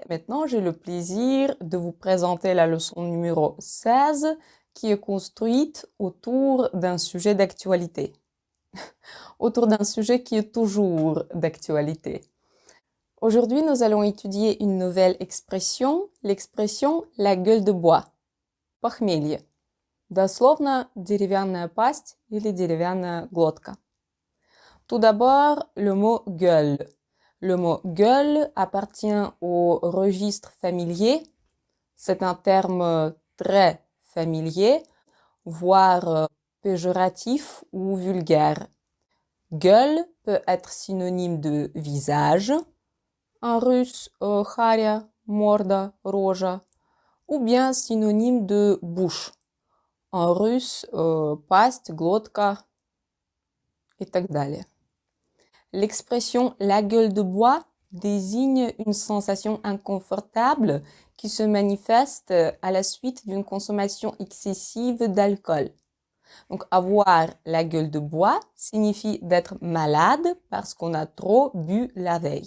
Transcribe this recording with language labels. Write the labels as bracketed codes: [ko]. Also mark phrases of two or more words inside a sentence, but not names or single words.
[fr] Maintenant, j'ai le plaisir de vous présenter la leçon numéro 16 qui est construite autour d'un sujet d'actualité. Autour d'un sujet qui est toujours d'actualité. Aujourd'hui, nous allons étudier une nouvelle expression, l'expression «la gueule de bois», [ru] похмелье. Дословно «деревянная пасть» или «деревянная глотка». [fr] Tout d'abord, le mot gueule. Le mot gueule appartient au registre familier. C'est un terme très familier, voire péjoratif ou vulgaire. Gueule peut être synonyme de visage, en russe [ru] харя, морда, рожа, [fr] ou bien synonyme de bouche, en russe [ru] пасть, глотка [fr] et [ru] так далее. [fr] L'expression la gueule de bois désigne une sensation inconfortable qui se manifeste à la suite d'une consommation excessive d'alcool. Donc, avoir la gueule de bois signifie d'être malade parce qu'on a trop bu la veille.